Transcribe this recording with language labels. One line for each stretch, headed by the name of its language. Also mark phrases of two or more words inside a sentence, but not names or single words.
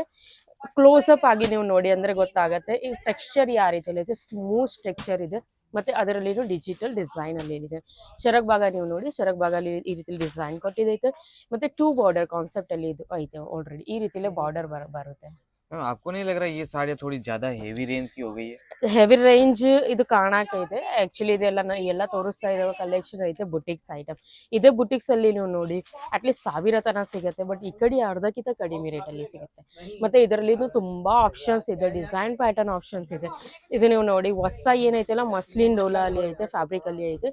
English: close up
Kannada: ಆಗಿ ನೀವು ನೋಡಿ ಅಂದ್ರೆ ಗೊತ್ತಾಗತ್ತೆ ಈ ಟೆಕ್ಸ್ಚರ್ ಯಾವ ರೀತಿ ಇದೆ.
English: smooth texture
Kannada: ಇದೆ. ಮತ್ತೆ ಅದರಲ್ಲಿ
English: digital design
Kannada: ಅಲ್ಲಿ ಏನಿದೆ. ಸೆರಗ್ ಭಾಗ ನೀವು ನೋಡಿ, ಸೆರಗ್ ಭಾಗ ಅಲ್ಲಿ ಈ ರೀತಿ ಡಿಸೈನ್ ಕೊಟ್ಟಿದೈತೆ. ಮತ್ತೆ 2
English: border concept
Kannada: ಅಲ್ಲಿ ಇದು ಐತೆ. ಆಲ್ರೆಡಿ ಈ ರೀತಿಲೇ ಬಾರ್ಡರ್ ಬರುತ್ತೆ.
Hindi: आपको नहीं लग रहा ये साड़ियाँ थोड़ी ज्यादा
English: heavy range
Hindi: की हो गई है?
English: heavy range
Kannada: ಇದು ಕಾಣಕೈತೆ. ಆಕ್ಚುಲಿ ಇದೆಲ್ಲ ಎಲ್ಲ ತೋರಿಸ್ತಾ ಇರೋ ಕಲೆಕ್ಷನ್ ಐತೆ
English: boutiques item.
Kannada: ಇದೇ ಬುಟಿಕ್ಸ್ ಅಲ್ಲಿ ನೀವು ನೋಡಿ ಅಟ್ಲೀಸ್ಟ್ 1000 ತನ ಸಿಗುತ್ತೆ. ಬಟ್ ಈ ಕಡೆ ಅರ್ಧಕ್ಕಿಂತ ಕಡಿಮೆ ರೇಟ್ ಅಲ್ಲಿ ಸಿಗುತ್ತೆ. ಮತ್ತೆ ಇದರಲ್ಲಿ ತುಂಬಾ ಆಪ್ಷನ್ಸ್ ಇದೆ,
English: design pattern options
Kannada: ಇದೆ. ಇದು ನೀವು ನೋಡಿ ಹೊಸ ಏನೈತೆಲ್ಲ ಮಸ್ಲಿನ್ ಡೋಲಾ ಅಲ್ಲಿ ಐತೆ, ಫ್ಯಾಬ್ರಿಕ್ ಅಲ್ಲಿ ಐತೆ.